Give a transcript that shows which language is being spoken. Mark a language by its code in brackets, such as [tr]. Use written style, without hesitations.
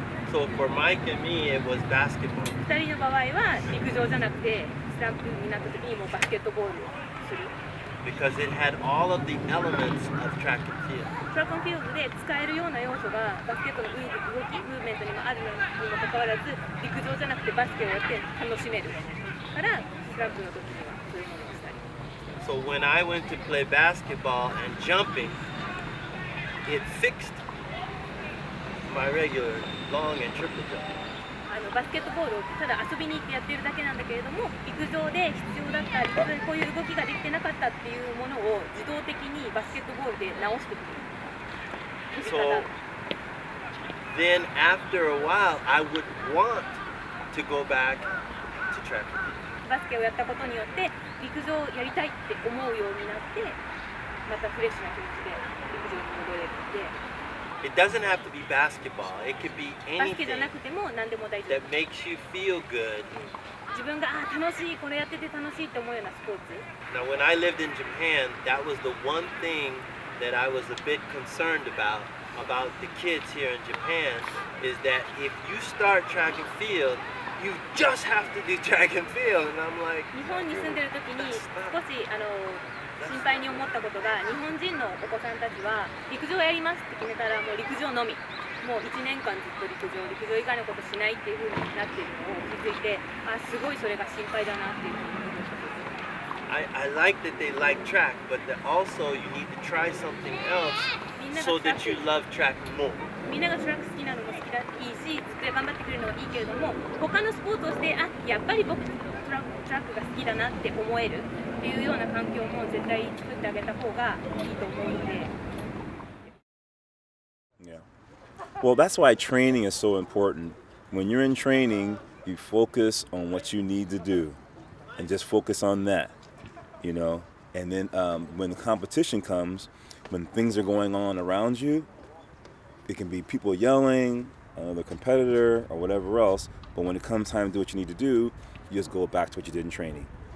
[en] So for Mike and me, it was basketball. [ja] 2人の場合は陸上じゃなくて、スランプになった時にもうバスケットボールをする。 [en] Because it had all of the elements of track and field. [ja] トラックンフィールドで使えるような要素がバスケットの動き、ムーブメントにもあるのにもかかわらず、陸上じゃなくてバスケをやって楽しめるからスランプの時にはそういうものをしたり。 [en] So when I went to play basketball and jumping, it fixed my regular long and triple jump. [ja] バスケットボールをただ遊びに行ってやってるだけなんだけれども、陸上で必要だった陸上でこういう動きができてなかったっていうものを自動的にバスケットボールで直してくれる。 [en] So then after a while, I would want to go back to track and field. [ja] バスケをやったことによって陸上をやりたいって思うようになって、またフレッシュな気持ちで陸上に戻れるので、 [en] It doesn't have to be basketball. It could be [ja] バスケじゃ [en] anything [ja] なくても何でも大丈 [en] that [ja] 夫。 [en] makes you feel good. [ja] 自分が楽しい、これやってて楽しいって思うようなスポーツ。 [en] Now, when I lived in Japan, that was the one thing that I was a bit concerned about the kids here in Japan, is that if you start track and field, you just have to do track and field. And I'm like, [ja] 日本に住んでる時に少し心配に思ったことが、日本人のお子さんたちは陸上やりますって決めたらもう陸上のみ、もう1年間ずっと陸上以外のことしないっていう風になっているのを気づいて、すごいそれが心配だなっていうふうに思いました。 [en] I like that they like track, but that also you need to try something else so that you love track more. [ja] みんながトラック好きなのも好きだいいし、ずっと頑張ってくれるのはいいけれども、他のスポーツをして、やっぱり僕トラックが好きだなって思えるっていうような環境も絶対作ってあげた方がいいと思うので。 [en] Yeah. Well, that's why training is so important. When you're in training, you focus on what you need to do and just focus on that, you know? And then when the competition comes, when things are going on around you, it can be people yelling, the competitor or whatever else, but when it comes time to do what you need to do, you just go back to what you did in training.